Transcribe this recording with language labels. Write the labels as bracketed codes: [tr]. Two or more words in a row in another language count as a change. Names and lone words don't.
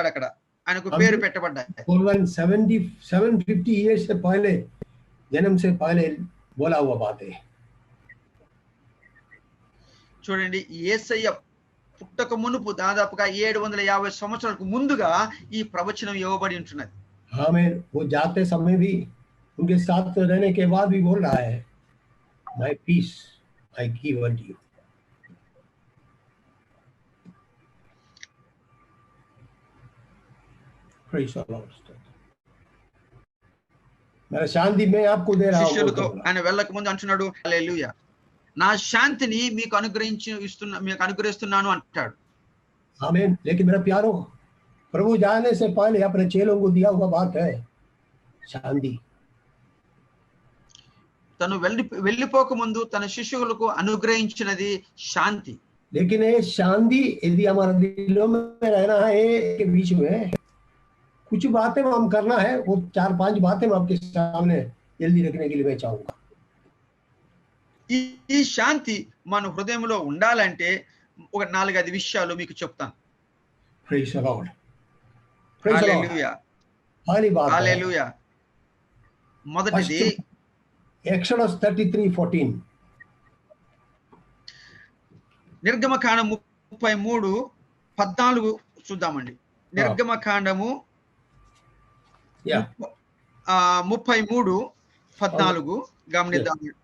[te] అక్కడ ఆయనకు పేరు పెట్టబడ్డాయి. [hi] 750 years से पहले, जन्म से पहले बोला हुआ बात है. [te] చూడండి, యేసయ్య పుట్టక మునుపు దాదాపుగా 750 సంవత్సరాలకు ముందుగా ఈ ప్రవచనం ఇవ్వబడి ఉంటున్నది. [hi] हमें वो जाते समय भी उनके साथ रहने के बाद भी बोल रहा है, [en] My peace I give unto you. Praise the Lord. [hi] मेरा शांति मैं आपको दे रहा हूँ. [te] శిష్యులతో ఆయన వెళ్ళక ముందు అంటున్నాడు, హల్లెలూయా, నా శాంతిని మీకు అనుగ్రహిస్తున్నాను అంటాడు. [hi] आमीन. लेकिन मेरा प्यारो, प्रभु जाने से पहले अपने चेलों को दिया हुआ बात है शांति. [te] తను వెళ్ళిపోక ముందు తన శిష్యులకు అనుగ్రహించినది శాంతి. [hi] लेकिन ये शांति यदि हमारे दिलों में रहना है, के बीच में कुछ बातें हम करना है, वो 4-5 बातें मैं आपके सामने जल्दी रखने के लिए मैं चाहूंगा. [te] ఈ శాంతి మన హృదయంలో ఉండాలంటే ఒక 4-5 విషయాలు మీకు చెప్తాను. [en] Praise the Lord. Praise the Lord. [te] హల్లెలూయా, [hi] पहली बात [te] హల్లెలూయా. మొదటిది [en] Exodus 33:14. [te] నిర్గమకాండం 33:14 చూద్దామండి. నిర్గమకాండము 33:14 గమనిద్దాం.